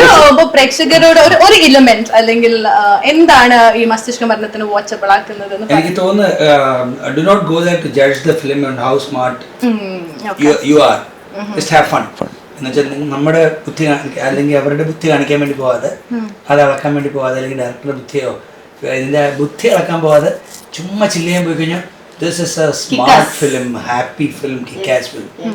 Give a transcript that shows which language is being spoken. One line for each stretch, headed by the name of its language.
Malayalam: ഒരു പ്രേക്ഷകരോട് ഒരു എലിമെന്റ് അല്ലെങ്കിൽ എന്താണ് ഈ മസ്തിഷ്ക മരണത്തിന് വാച്ചബിൾ ആക്കുന്നത്? എനിക്ക് തോന്നുന്നു,
English: do not go there to judge the film and how smart you are just have fun
Malayalam: എന്ന് വെച്ചാൽ നമ്മുടെ ബുദ്ധി അല്ലെങ്കിൽ അവരുടെ ബുദ്ധി കാണിക്കാൻ വേണ്ടി പോവാതെ, അത് അളക്കാൻ വേണ്ടി പോവാതെ, അല്ലെങ്കിൽ ഡയറക്ടറുടെ ബുദ്ധിയോ ഇതിന്റെ ബുദ്ധി അളക്കാൻ പോവാതെ ചുമ്മാ ചില്ല് ചെയ്യാൻ പോയി കഴിഞ്ഞാൽ
English: This is a smart film, happy film, kickass film.